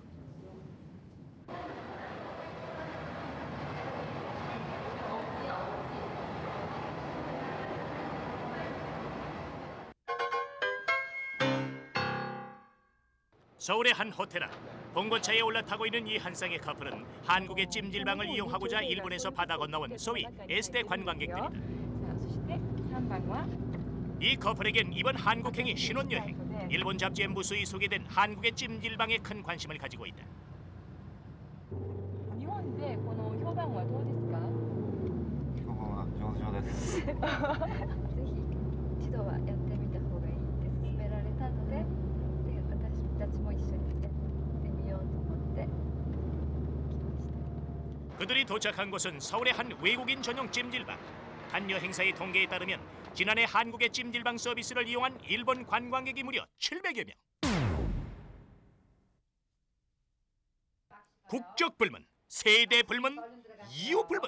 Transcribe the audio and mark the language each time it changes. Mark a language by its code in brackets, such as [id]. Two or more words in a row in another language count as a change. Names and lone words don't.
[ko] 서울의 한 호텔 앞 봉고차에 올라타고 있는 이 한 쌍의 커플은 한국의 찜질방을 이용하고자 일본에서 바다 건너온 소위 S대 관광객들이다. 이 커플에겐 이번 한국행이 신혼여행. 일본 잡지에 무수히 소개된 한국의 찜질방에 큰 관심을 가지고 있다. [ja] 일본의 この評判はどうですか? 評判は上々です。ぜひ一度はやってみた方がいいって勧められたので、私たちも一緒にやってみようと思って来ました。 [ko] 그들이 도착한 곳은 서울의 한 외국인 전용 찜질방. 한 여행사의 통계에 따르면 지난해 한국의 찜질방 서비스를 이용한 일본 관광객이 무려 700여 명. 국적 불문, 세대 불문, 이유 불문.